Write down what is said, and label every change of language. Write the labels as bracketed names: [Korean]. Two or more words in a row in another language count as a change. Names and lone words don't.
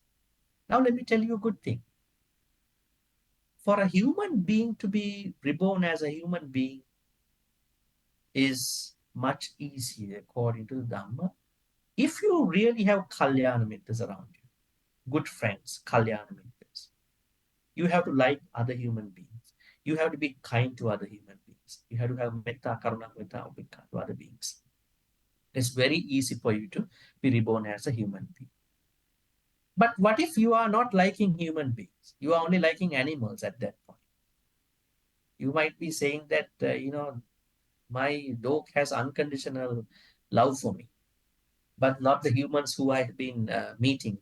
[English] Now, let me tell you a good thing. For a human being to be reborn as a human being is much easier according to the Dhamma. If you really have [Pali] Kalyana Mittas [English] around you, good friends, [Pali] Kalyana Mittas, [English] you have to like other human beings. You have to be kind to other human beings. You have to have [Pali] metta, karuna, metta, upekka [English] to other beings. It's very easy for you to be reborn as a human being. But what if you are not liking human beings? You are only liking animals at that point. You might be saying that, my dog has unconditional love for me, but not the humans who I have been meeting.